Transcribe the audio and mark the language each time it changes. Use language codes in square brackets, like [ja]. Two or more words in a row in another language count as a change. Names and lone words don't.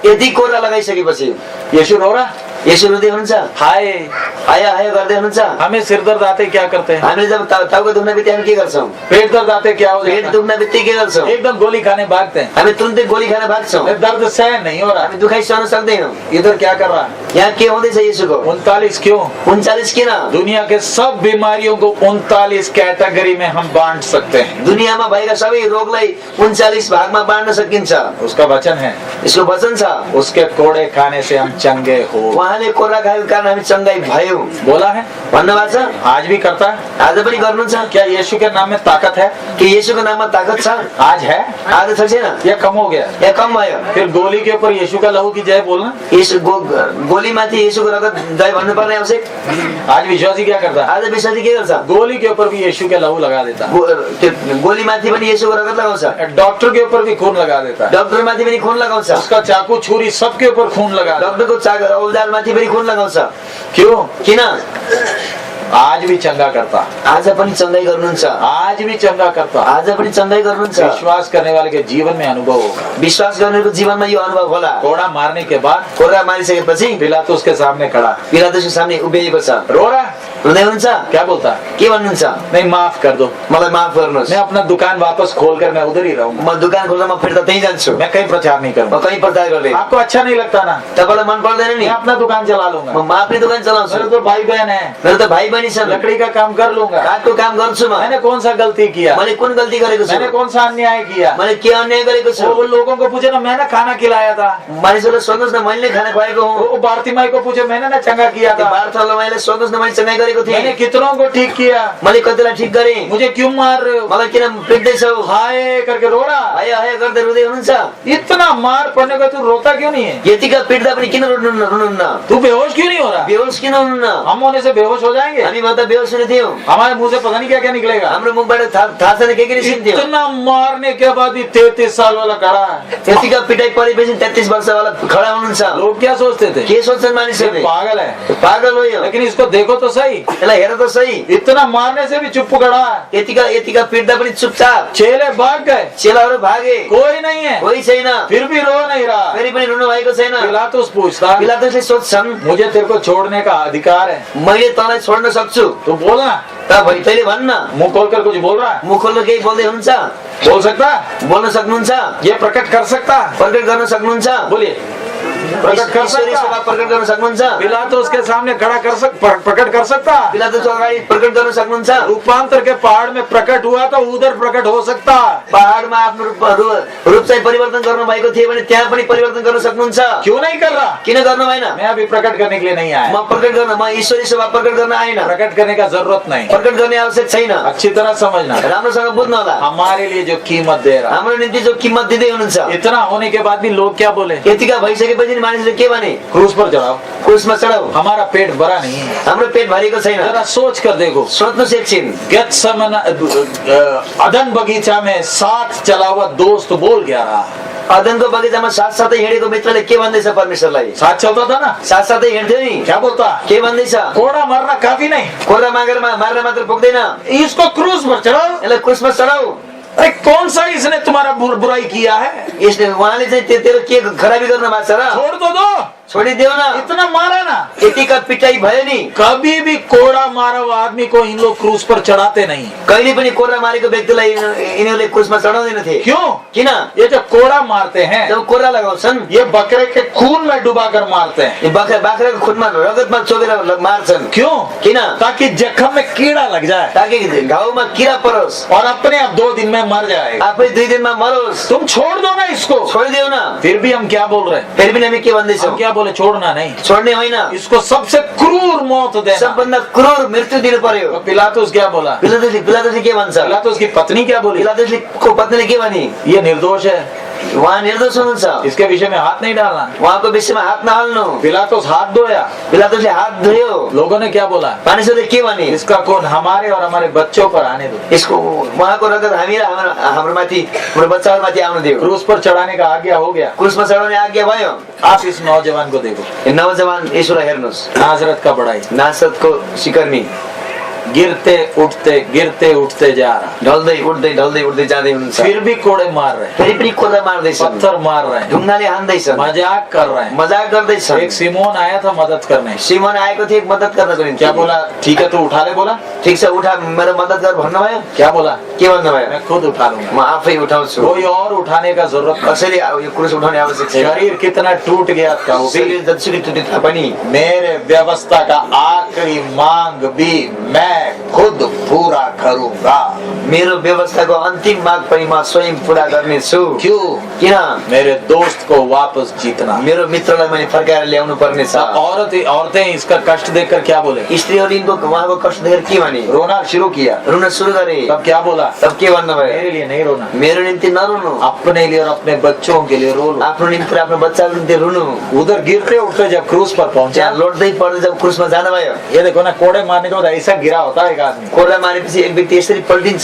[ne] यदि कोरा लगाइसकेपछि [hi] यीशु रो रहा, [ne] यसो रुँदै हुनुहुन्छ, हाय आया आया गर्दै हुनुहुन्छ। [hi] हमें सिर दर्द आते क्या करते हैं? [ne] हामीले जब टाउको दुख्न बित्तिकै हामी के गर्छौं? [hi] पेट दर्द आते क्या हो पेट जाता है? [ne] दुख्न बित्तिकै के गर्छौं? [hi] एकदम गोली खाने भागते हैं। [ne] हामी तुरन्तै गोली खान भाग्छौं। [hi] दर्द सहन नहीं हो रहा, [ne] हामी दुखाइ सहन सक्दैनौं। [hi] इधर क्या कर रहा है? [ne] यहाँ के हुँदैछ यसोको? [hi] 39 क्यों? [ne] 39 किन? [hi] दुनिया के सब बीमारियों को 39 कैटेगरी में हम बांट सकते हैं। [ne] दुनियामा भएका सबै रोगलाई 39 भागमा बाँड्न सकिन्छ। [hi] उसका वचन है, [ne] यसको वचन छ, [hi] उसके कोड़े खाने से हम चंगे हो। [ne] उहाँले कोरा खाएको कारण हामी चंगाई भयौं [hi] बोला है, [ne] भन्नुभएको छ। [hi] आज भी करता है। [ne] आज पनि गर्नुहुन्छ। [hi] क्या यीशु के नाम में ताकत है? [ne] कि येशूको नाममा ताकत छ? [hi] आज है [ne] आज छ छैन? [hi] या कम हो गया? [ne] या कम भयो? [hi] फिर गोली के ऊपर यीशु का लहू की जय बोलना। [ne] यसो गोलीमाथि येशूको रगत जय भन्नुपर्ने आवश्यक। [hi] आज विश्वासी क्या करता है? [ne] आज विश्वासी के गर्छ? [hi] गोली के ऊपर भी यीशु के लहू लगा देता है। [ne] त्यो गोलीमाथि पनि येशूको रगत लगाउँछ। [hi] डॉक्टर के ऊपर भी खून लगा देता है। [ne] डाक्टरमाथि पनि खून लगाउँछ। [hi] उसका चाकू छुरी सबके ऊपर खून लगा देता [ne] डाक्टरको औजारमाथि पनि खून लगाउँछ। [hi] है। क्यों? [ne] किन? [hi] आज भी चंगा करता, [ne] आज पनि चंगाई गर्नुहुन्छ। [hi] आज भी चंगा करता। [ne] आज पनि चंगाई गर्नुहुन्छ। [hi] विश्वास करने वाले के जीवन में अनुभव होगा। [ne] विश्वास गर्नेको जीवनमा यो अनुभव होला। [hi] कोड़ा मारने के बाद [ne] कोरा मारिसकेपछि [hi] पिलातुस के सामने खड़ा, [ne] पिलातुसको सामने उभिएको छ। [hi] रो रहा, [ne] हुँदै हुनुहुन्छ? [hi] क्या बोलता? [ne] के भन्नुहुन्छ? [hi] नहीं, माफ कर दो, [ne] मलाई माफ गर्नुहोस्। [hi] मैं अपना दुकान वापस खोलकर मैं उधर ही रहूंगा, [ne] म दुकान खोल्दा म फिर्ता त्यही जान्छु। [hi] मैं कहीं प्रचार नहीं [ne] म [hi] करूंगा। [ne] कहीँ प्रचार गर्दैन। [hi] आपको अच्छा नहीं लगता ना, [ne] तपाईलाई मन पर्दैन नि? [hi] मैं अपना दुकान चला लूंगा। [ne] म आफ्नै दुकान चलाउँछु। [hi] मेरे तो भाई बहन है, [ne] मेरो त भाइ बहिनी छन्। [hi] लकड़ी का काम कर लूंगा। [ne] काठको काम गर्छु म। [hi] मैंने कौन सा गलती किया? [ne] मैले कुन गल्ती गरेको छु? [hi] मैंने कौन सा अन्याय किया? [ne] मैले के अन्याय गरेको छु? [hi] वो लोगों को पूछे ना, मैंने खाना खिलाया था। [ne] मानिसहरूलाई सोध्नुहोस् न, मैले खाना खुवाएको हुँ। [hi] वो भारती माई को पूछे, मैंने ना चंगा किया था। [ne] बार्थोलोमाईलाई सोध्नुहोस् न, मैले चंगाई गरेको [hi] मैंने [ne] थिएँ। [hi] कितनों को ठीक किया, [ne] मैले कतिलाई ठिक गरेँ। [hi] मुझे क्यों मार रहे हो? [ne] मलाई किन पिट्दैछौ? [hi] हाय करके रो रहा। [ne] हाय हाय गर्दै रुँदै हुनुहुन्छ। [hi] इतना मार पड़ने का तू रोता क्यों नहीं है? [ne] यतिका पिट्दा पनि किन रुनुहुन्न? [hi] तू बेहोश क्यों नहीं हो रहा? [ne] बेहोस किन हुनुहुन्न? [hi] हम होने से बेहोश हो जाएंगे। [ne] हामी त बेहोस हुने थियौँ। [hi] हमारे मुंह से पता नहीं क्या क्या निकलेगा। [ne] हाम्रो मुखबाट थाहा छैन के निस्किन्थ्यो। [hi] इतना मारने के बाद भी 33 साल वाला खड़ा है। [ne] यतिका पिटाइ परेपछि 33 वर्षवाला खडा हुनुहुन्छ। [hi] लोग क्या सोचते थे? [ne] के सोच्छन् [hi] ये [ne] मानिसहरूले? [hi] पागल है। [ne] पागल हो यो। [hi] लेकिन इसको देखो तो सही, [ne] यसलाई हेर त सही। [hi] इतना मारने से भी चुप खड़ा है। [ne] यतिका पिट्दा पनि चुपचाप। [hi] चेले भाग गए, [ne] चेलाहरू भागे। [hi] कोई नहीं है, [ne] कोही छैन। [hi] फिर भी रो नहीं रहा। [ne] फेरि पनि रुनु भएको छैन। [hi] पिलातुस पूछता, [ne] पिलातुसले सोध्छन्, [hi] मुझे तेरे को छोड़ने का अधिकार है, [ne] मैले तँलाई छोड्न सक्छु? [hi] तू बोलना। [ne] तैँले भन्न। [hi] मुंह खोलकर कुछ बोल रहा है? [ne] मुख खोल्नु केही बोल्दै हुनुहुन्छ? [hi] बोल सकता है? [ne] बोल्न सक्नुहुन्छ? [hi] ये प्रकट कर सकता है? [ne] प्रकट गर्न सक्नुहुन्छ? [hi] बोलिए, प्रकट कर [ne] ईश्वरी [hi] सकता [ne] सेवा [hi] है? [ne] प्रकट गर्न सक्नुहुन्छ? [hi] पिलातुस के सामने खड़ा प्रकट कर सकता है? [ne] पिलातुसको अगाडि प्रकट गर्न सक्नुहुन्छ? [hi] रूपांतर के पहाड़ में प्रकट हुआ तो उधर प्रकट हो सकता है। [ne] पहाडमा आफ्नो रूप चाहिँ परिवर्तन गर्नु भएको थियो भने त्यहाँ पनि परिवर्तन गर्न सक्नुहुन्छ? [hi] क्यों नहीं कर रहा? [ne] किन गर्नु भएन? [hi] मैं अभी प्रकट करने के लिए नहीं आया। [ne] म ईश्वरी सेवा प्रकट गर्न आएन। [hi] प्रकट करने का जरूरत नहीं, [ne] प्रकट गर्ने आवश्यक छैन। [hi] अच्छी तरह समझना। [ne] राम्रोसँग बुझ्नु होला। [hi] हमारे लिए जो कीमत दे रहा, [ne] हाम्रो निम्ति जो किम्मत दिँदै हुनुहुन्छ, [hi] इतना होने के बाद भी लोग क्या बोले? [ne] यतिका भइसकेपछि दिन मानिसले के भने [hi] क्रूस पर चढ़ाओ, [ne] क्रुसमा चढाऊ, [hi] हमारा पेट भरा नहीं है। [ne] हाम्रो पेट भरेको छैन। [hi] जरा सोच कर देखो, [ne] सोच्नुहोस् एकछिन, [hi] अदन बगीचा में साथ चला हुआ दोस्त बोल क्या रहा? [ne] अदनको बगैँचामा साथसाथै हिँडेको मित्रले के भन्दैछ परमेश्वरलाई? [hi] साथ चलता था ना, [ne] साथसाथै हिँड्थ्यो नि, [hi] क्या बोलता? [ne] के भन्दैछ? [hi] कोड़ा मारना काफी नहीं, [ne] कोर्रा मार्न मात्र पुग्दैन, [hi] इसको क्रूस पर चढ़ाओ। [ne] यसलाई क्रुसमा चढाऊ। [hi] अरे कौन सा इसने तुम्हारा बुराई किया है? [ne] यसले उहाँले चाहिँ तेरो के खराबी गर्नु भएको छ र? [hi] छोड़ तो दो, [ne] छोडिदेऊ न। [hi] इतना मारा ना। [ne] यतिका पिटाई भयो नि, [hi] कभी भी कोड़ा मारा हुआ आदमी को इन लोग क्रूस पर चढ़ाते नहीं। [ne] कहिले पनि कोर्रा मारेको व्यक्तिलाई यिनीहरूले क्रुसमा चढाउँदैनथे। [hi] क्यों? [ne] किन? [hi] ये जो कोड़ा मारते हैं, [ne] जब कोर्रा लगाउँछन्, [hi] ये बकरे के खून में डुबा कर मारते हैं। [ne] यो बाख्राको खुनमा रगतमा चोबेर मार्छन्। [hi] क्यों? [ne] किन? [hi] ताकि जख्म में कीड़ा लग जाए [ne] ताकि घाउमा किरा परोस्, [hi] और अपने आप 2 दिन में मर जाएगा। [ne] आफै 2 दिनमा मरोस्। [hi] तुम छोड़ दो ना इसको। [ne] छोडिदेऊ न। [hi] फिर भी हम क्या बोल रहे हैं? [ne] फेरि पनि हामी के भन्दैछौँ? [hi] हम क्या बोले? छोड़ना नहीं, [ne] छोड्ने होइन, [hi] इसको सबसे क्रूर मौत देना। [ne] सबभन्दा क्रूर मृत्यु दिनु पर्यो। [hi] तो पिलातुस क्या बोला? [ne] पिलातुसले के भन्छ? [hi] पिलातुस की पत्नी क्या बोली? [ne] पिलातुसको पत्नीले के भनी? [hi] ये निर्दोष है, [ne] उहाँ निर्दोष हुनुहुन्छ, [hi] इसके विषय में हाथ नहीं डालना। [ne] उहाँको विषयमा हात नहाल्नु। [hi] पिलातुस हाथ धोया, [ne] पिलातुसले हात धोयो। [hi] लोगों ने क्या बोला? [ne] मानिसहरूले के भने? [hi] इसका खून हमारे और हमारे बच्चों पर आने दो, [ne] यसको उहाँको रगत हामी र हाम्रो माथि, हाम्रो बच्चाहरूमाथि आउनु दियो। [hi] क्रूस पर चढ़ाने का आज्ञा हो गया। [ne] क्रुसमा चढाउने आज्ञा भयो। [hi] आप इस नौजवान को देखो, [ne] यो नौजवान यसोलाई हेर्नुहोस्, [hi] नाजरत का बड़ाई, [ne] नासरतको सिकर्मी [hi] गिरते उठते जा रहा, [ne] ढल्दै उठ्दै जाँदै हुनुहुन्छ। [hi] फिर भी कोड़े मार रहे हैं, [ne] फेरि पनि कोर्रा मार्दैछन्, [hi] पत्थर मार रहे हैं, [ne] ढुङ्गाले हान्दैछन्, [hi] मजाक कर रहे हैं। [ne] मजाक गर्दैछन्। [hi] एक सिमोन आया था मदद करने, [ne] सिमोन आएको थियो मद्दत गर्नको निम्ति। [hi] क्या बोला? ठीक है तू उठा ले, बोला [ne] ठिक छ उठा, मेरो मद्दत गर भन्नुभयो। [hi] क्या बोला? [ne] के भन्नुभयो? [hi] मैं खुद उठा लूंगा, [ne] म आफै उठाउँछु, [hi] कोई और उठाने का जरूरत नहीं। [ne] कसैले यो क्रुस उठाउने आवश्यक छैन। [hi] शरीर कितना टूट गया था वो भी, [ne] शरीर जतिसुकै टुटे तापनि [hi] मेरे व्यवस्था का आखिरी मांग भी मैं खुद पूरा करूंगा। [ne] मेरो व्यवस्थाको अन्तिम माग पनि म स्वयं पूरा गर्नेछु। [hi] क्यों? [ne] किन? [hi] मेरे दोस्त को वापस जीतना। [ne] मेरो मित्रलाई मैले फर्काएर ल्याउनु पर्ने छ। [hi] औरतें इसका कष्ट देखकर क्या बोले? [ne] स्त्रीहरूले यिनको उहाँको कष्ट देखेर के भने? [hi] रोना शुरू किया। [ne] रुन सुरु गरे। [hi] तब क्या बोला? [ne] तब के भन्नुभयो? [hi] मेरे लिए नहीं रोना, [ne] मेरो निम्ति नरुनु, [hi] अपने लिए और अपने बच्चों के लिए रो लो। [ne] आफ्नो निम्ति र आफ्नो बच्चाको निम्ति रुनु। [hi] उधर गिरते उठते जब क्रूस पर पहुंचा, [ne] त्यहाँ लड्दै पड्दै जब क्रुसमा जानुभयो, [hi] ये देखो ना, कोड़े मारने के बाद ऐसा गिरा होता है एक आदमी, [ne] कोर्रा मारेपछि एक व्यक्ति यसरी पल्टिन्छ,